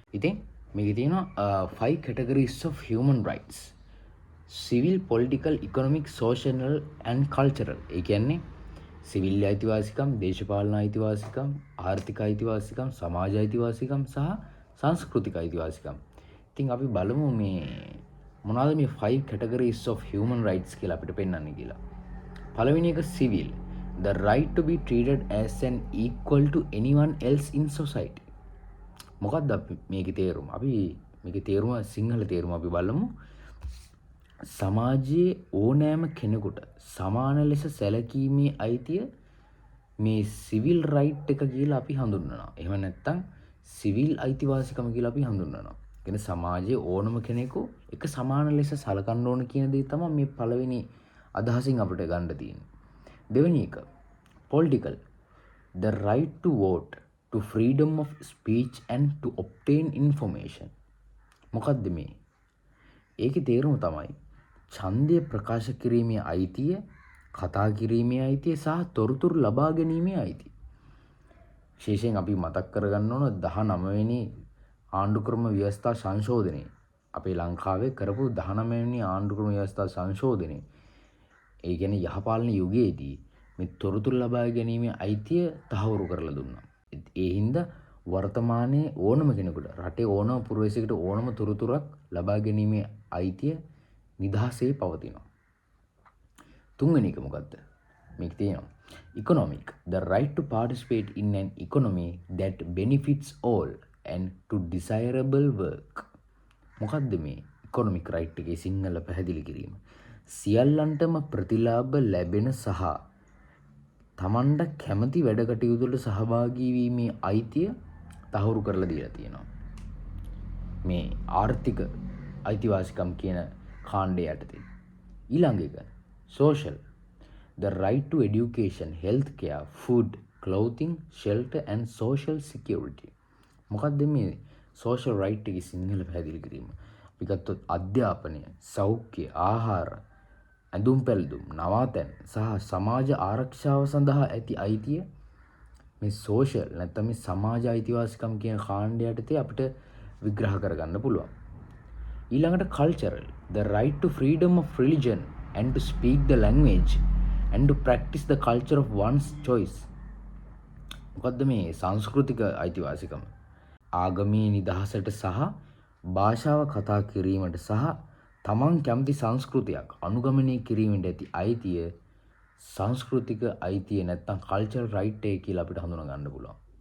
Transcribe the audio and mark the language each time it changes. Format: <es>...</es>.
<si>ඉතින් මේකේ තියෙනවා</si> <en>5 categories of human rights. Civil, political, economic, social and cultural.</en> <si>ඒ කියන්නේ සිවිල් අයිතිවාසිකම්, දේශපාලන අයිතිවාසිකම්, ආර්ථික අයිතිවාසිකම්, සමාජ අයිතිවාසිකම් සහ සංස්කෘතික අයිතිවාසිකම්. ඉතින් අපි බලමු මේ මොනවාද මේ</si> <en>5 categories of human rights</en> <si>කියලා අපිට පෙන්වන්නේ කියලා. පළවෙනි එක civil.</si> <en>The right to be treated as an equal to anyone else in society.</en> <si>මොකක්ද මේකේ තේරුම? අපි මේකේ තේරුම සිංහල තේරුම අපි බලමු. සමාජයේ ඕනෑම කෙනෙකුට සමාන ලෙස සැලකීමේ අයිතිය මේ සිවිල් රයිට් එක කියලා අපි හඳුන්වනවා. එහෙම නැත්නම් සිවිල් අයිතිවාසිකම කියලා අපි හඳුන්වනවා. කියන්නේ සමාජයේ ඕනම කෙනෙකු එක සමාන ලෙස සලකන්න ඕන කියන දේ තමයි මේ පළවෙනි අදහසින් අපිට ගන්න තියෙන්නේ. දෙවෙනි එක political.</si> <en>The right to vote, to freedom of speech and to obtain information.</en> <si>මොකද්ද මේ? ඒකේ තේරුම තමයි ඡන්දය ප්‍රකාශ කිරීමේ අයිතිය, කතා කිරීමේ අයිතිය සහ තොරතුරු ලබා ගැනීමේ අයිතිය. විශේෂයෙන් අපි මතක් කරගන්න ඕන 19 වෙනි ආණ්ඩු ක්‍රම ව්‍යවස්ථා සංශෝධනය. අපේ ලංකාවේ කරපු 19 වෙනි ආණ්ඩු ක්‍රම ව්‍යවස්ථා සංශෝධනය. ඒ කියන්නේ යහපාලන යුගයේදී මේ තොරතුරු ලබා ගැනීමේ අයිතිය තහවුරු කරලා දුන්නා. ඒ හින්දා වර්තමානයේ ඕනම කෙනෙකුට රටේ ඕනම පුරවැසියෙකුට ඕනම තොරතුරක් ලබා ගැනීමේ අයිතිය නිදහසේ පවතිනවා. තුන්වෙනි එක මොකද්ද? මේක තියෙනවා. Economic.</si> <en>The right to participate in an economy that benefits all and to desirable work.</en> <si>මොකද්ද මේ economic right එකේ සිංහල පැහැදිලි කිරීම? සියල්ලන්ටම ප්‍රතිලාභ ලැබෙන සහ තමන්ට කැමති වැඩ කටයුතු වල සහභාගී වීමේ අයිතිය තහවුරු කරලා දීලා තියෙනවා. මේ ආර්ථික අයිතිවාසිකම් කියන කාණ්ඩය යටතේ. ඊළඟ එක social.</si> <en>The right to education, health care, food, clothing, shelter and social security.</en> <si>මොකක්ද මේ social right එකේ සිංහල පැහැදිලි කිරීම? අපි ගත්තොත් අධ්‍යාපනය, සෞඛ්‍ය, ආහාර, ඇඳුම් පැළඳුම්, නවාතැන් සහ සමාජ ආරක්ෂාව සඳහා ඇති අයිතිය මේ social නැත්නම් මේ සමාජ අයිතිවාසිකම් කියන කාණ්ඩය යටතේ අපිට විග්‍රහ කරගන්න පුළුවන්.</si> <en>ඊළඟට cultural, the right to freedom of religion and to speak the language and to practice the culture of one's choice.</en> <si>මොකද්ද මේ සංස්කෘතික අයිතිවාසිකම? ආගමී නිදහසට සහ භාෂාව කතා කිරීමට සහ තමන් කැමති සංස්කෘතියක් අනුගමනය කිරීමට ඇති අයිතිය සංස්කෘතික අයිතිය නැත්නම් කල්චරල් රයිට් එක කියලා අපිට හඳුනා ගන්න පුළුවන්.</si>